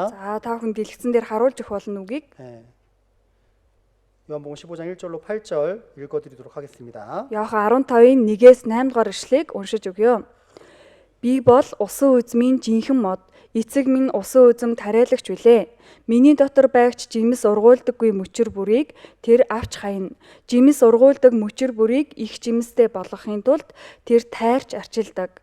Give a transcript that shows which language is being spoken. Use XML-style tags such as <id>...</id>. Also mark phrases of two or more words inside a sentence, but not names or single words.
<mn>За та бүхэн дэлгэцэн дээр харуулж өгөх болно үгийг.</mn> <ko>네. 요한복음 15장 1절로 8절 읽어드리도록 하겠습니다.</ko> <mn>Иохан 15-ийн 1-ээс 8 дугаар ишлэгийг уншиж өгье. Би бол усан үзмийн жинхэнэ мод, эцэг минь усан үзм тариалагч билээ. Миний дотор байгч жимс ургуулдаггүй мөчр бүрийг тэр авч хаяна. Жимс ургуулдаг мөчр бүрийг их жимстэй болгохын тулд тэр тайрч арчилдаг.</mn>